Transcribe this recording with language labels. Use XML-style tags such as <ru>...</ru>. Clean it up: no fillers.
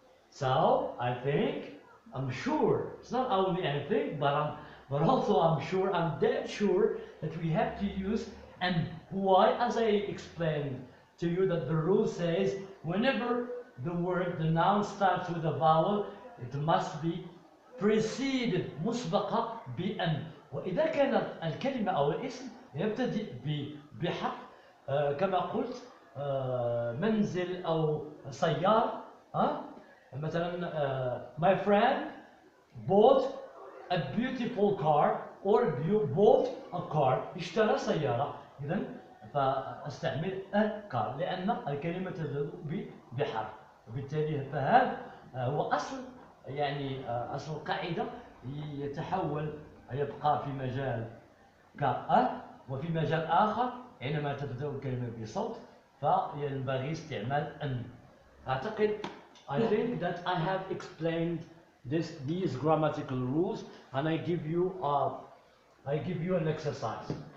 <en>So I think, I'm sure it's not only anything, but also I'm sure, I'm dead sure that we have to use and. Why? As I explained to you that the rule says whenever the noun starts with a vowel, it must be preceded</en> <ar>مسبقة بأن. وإذا كانت الكلمة أو الاسم يبتدئ بحرف كما قلت منزل أو سيارة مثلا</ar> <en>my friend bought a beautiful car or bought a car</en> <ar>اشترى سيارة. إذا فاستعمل</ar> <en>a car</en> <ar>لأن الكلمة تبدأ بحرف وبالتالي فهذا هو أصل يعني أصل القاعدة يتحول يبقى في مجال كأ وفي مجال آخر حينما تبدأ الكلمة بصوت فينبغي استعمال أن. أعتقد</ar> <en>I think that I have explained these grammatical rules and I give you an exercise.</en>